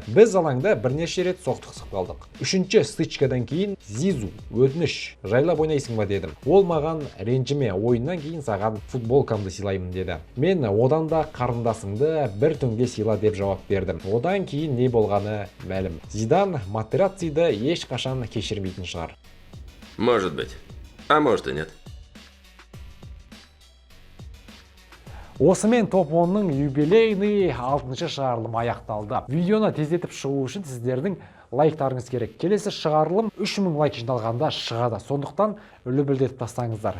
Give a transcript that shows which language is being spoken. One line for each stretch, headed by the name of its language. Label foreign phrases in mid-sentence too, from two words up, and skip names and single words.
Kazakh: Біз алаңда бірнеше рет соқтығысып қалдық. Үшінші стычкадан кейін Зизу, өтініш, жайлап ойнайсың ба дедім. Ол маған ренжіме, ойыннан кейін саған футболкамды сыйлаймын деді. Мен одан да қарындасыңды бір түнге сыйла деп жауап бердім. Одан кейін не болғаны мәлім. Зидан Матерацциді ешқашан кешірмейтін шығар.
Russian: Может быть. А может и нет.
Kazakh: Осымен топ-10-ның юбилейный 6-шы шығарылым аяқталды. Видеоны тездетіп шығу үшін сіздердің лайктарыңыз керек. Келесі шығарылым 3000 лайк жиналғанда шығады. Сондықтан үлбілдетіп тастаңыздар.